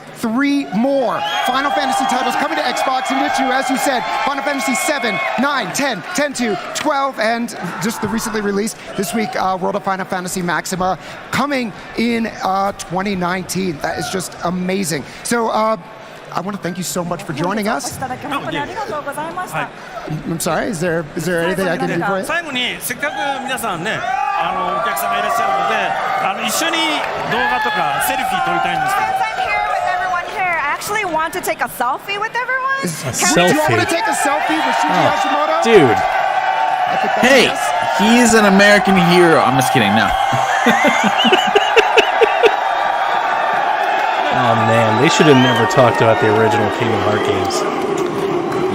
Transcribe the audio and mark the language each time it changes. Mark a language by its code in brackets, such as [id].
[en] 3 more Final Fantasy titles coming to Xbox, in which you, as you said, Final Fantasy 7, 9, 10, 10-2, 12, and just the recently released this week, World of Final Fantasy Maxima, coming in 2019. That is just amazing. So, I want to thank you so much for joining us. I'm sorry, is there anything I can do for you? [ja] 最後にせっかく皆さんね、お客さんがいらっしゃるので、一緒に動画とかセルフィー撮りたいんですけど。 [en] I'm here with everyone here. I actually want to take a selfie with everyone. Do you want to take a selfie with Shuji Hashimoto? Dude. Hey, he is an American hero. I'm just kidding, no. Oh man, they should have never talked about the original Kingdom Hearts games.